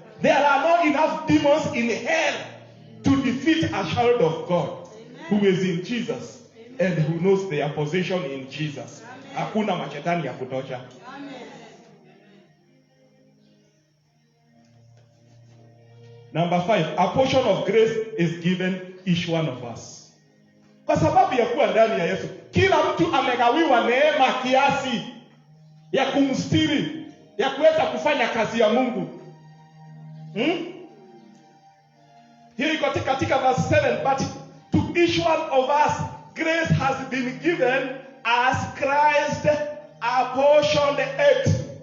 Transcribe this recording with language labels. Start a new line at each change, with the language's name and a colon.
English: There are not enough demons in hell to defeat a child of God who is in Jesus. and who knows their position in Jesus.
Swahili: Hakuna mashetani ya kutosha.
English: Number 5, a portion of grace is given each one of us.
Swahili: Kwa sababu ya kuwa ndani ya Yesu, kila mtu amegawiwa neema kiasi ya kumstiri, ya kuweza kufanya kazi ya Mungu.
English: Here
Swahili: iko katika
English: verse 7, but to each one of us grace has been given as Christ apportioned it.